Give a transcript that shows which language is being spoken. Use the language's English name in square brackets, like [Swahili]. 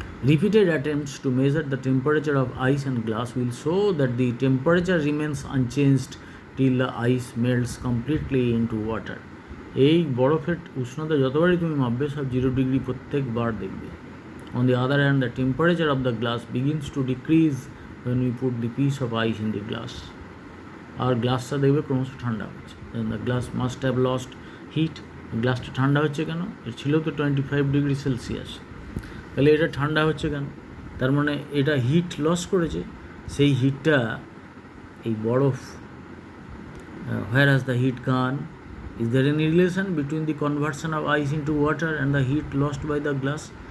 [English] Repeated attempts to measure the temperature of ice and glass will show that the temperature remains unchanged till the ice melts completely into water. [Bangla] এই বরফের উষ্ণতা যতবারই তুমি মাপবে সব 0 degree প্রত্যেকবার দেখবে। [English] On the other hand, the temperature of the glass begins to decrease when we put the piece of ice in the glass. [Bangla] আর গ্লাসটা দেখবে ক্রমশ ঠান্ডা হচ্ছে। [English] Then the glass must have lost heat [Bangla] গ্লাসটা ঠান্ডা হচ্ছে কেন? এর ছিল তো 25 ডিগ্রি সেলসিয়াস, তাহলে এটা ঠান্ডা হচ্ছে কেন? তার মানে এটা হিট লস করেছে। সেই হিটটা এই বরফ, [English] where has the heat gone? Is there any relation between the conversion of ice into water and the heat lost by the glass?